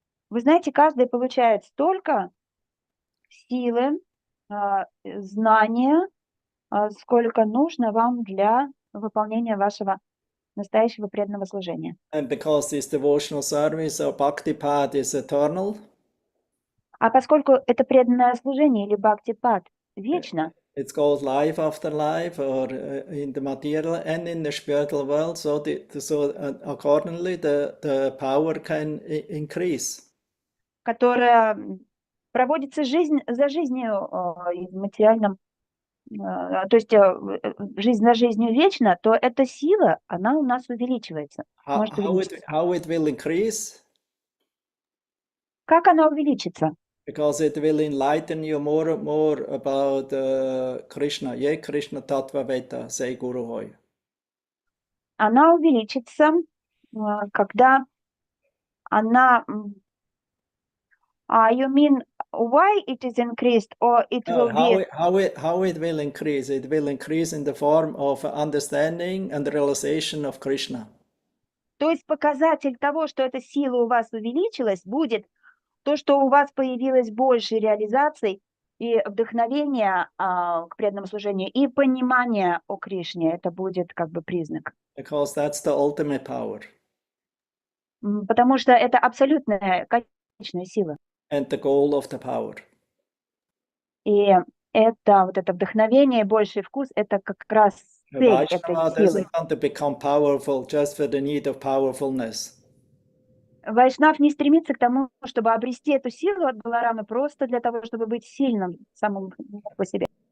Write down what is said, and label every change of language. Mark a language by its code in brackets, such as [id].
[ru] Вы знаете, каждый получает столько силы, знания, сколько нужно вам для выполнения вашего настоящего преданного служения. [en] And because this devotional service or bhakti path is eternal, [ru] А поскольку это преданное служение или бхакти-пад вечно, [en] it goes life after life, or in the material and in the spiritual world, so accordingly the power can increase. [ru] которая проводится жизнь за жизнью и в материальном, то есть жизнь за жизнью вечно, то эта сила, она у нас увеличивается. Может увеличиться. [en] How it will increase? [ru] Как она увеличится? [en] Because it will enlighten you more and more about Krishna. [bn] Ye Krishna Tattva Veda, say Guru Hoy. [ru] Она увеличится, когда она... [en] you mean why it is increased, or it will be... How it will increase? It will increase in the form of understanding and realization of Krishna. [ru] То есть показатель того, что эта сила у вас увеличилась, будет то, что у вас появилось больше реализаций и вдохновения к преданному служению, и понимания о Кришне. Это будет как бы признак. [en] Because that's the ultimate power. [ru] Потому что это абсолютная конечная сила. [en] And the goal of the power. [ru] И это вот это вдохновение, больший вкус, это как раз цель этой [en] Vaishnava [ru] силы. [en] doesn't want to become powerful just for the need of powerfulness. [ru] Вайшнав не стремится к тому, чтобы обрести эту силу от Баларамы просто для того, чтобы быть сильным самым по себе.